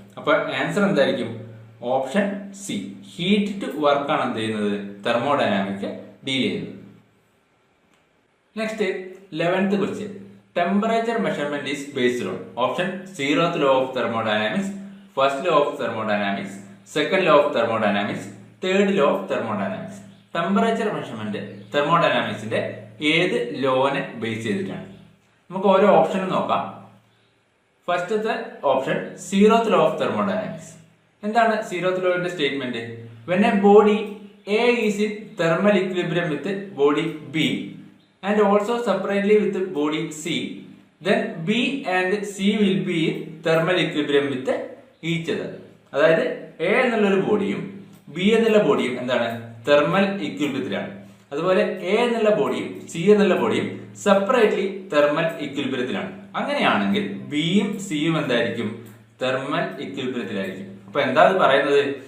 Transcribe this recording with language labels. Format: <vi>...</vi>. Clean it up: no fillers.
<ml>അപ്പൊ ആൻസർ എന്തായിരിക്കും? Option C, heat to work ആണ് എന്ത് ചെയ്യുന്നത്? തെർമോഡൈനാമിക് ഡീൽ ചെയ്യുന്നത്.</ml> <en>Next 11th question, temperature measurement is based on option 0th law of thermodynamics, 1st law of thermodynamics, 2nd law of thermodynamics, 3rd law of thermodynamics.</en> <ml>Temperature measurement തെർമോഡൈനാമിക്സിന്റെ ഏത് ലോനെ base ചെയ്തിട്ടാണ്? നമുക്ക് ഓരോ ഓപ്ഷനും നോക്കാം.</ml> <en>ഫസ്റ്റത്തെ option 0th law of thermodynamics.</en> <ml>എന്താണ് 0th lawന്റെ statement?</ml> <en>when a body A is in thermal equilibrium with body B and also separately with body C, then B and C will be in thermal equilibrium with each other.</en> <ml>അതായത് A എന്നുള്ള ഒരു ബോഡിയും B എന്നുള്ള ബോഡിയും എന്താണ്? Thermal ഇക്വിലിബ്രിയത്തിലാണ്. അതുപോലെ A എന്നുള്ള ബോഡിയും C എന്നുള്ള ബോഡിയും separately thermal ഇക്വിലിബ്രിയത്തിലാണ്. അങ്ങനെയാണെങ്കിൽ ബിയും സിയും എന്തായിരിക്കും? തെർമൽ ഇക്വിലിബ്രിയത്തിലായിരിക്കും. അപ്പൊ എന്താ അത് പറയുന്നത്?</ml>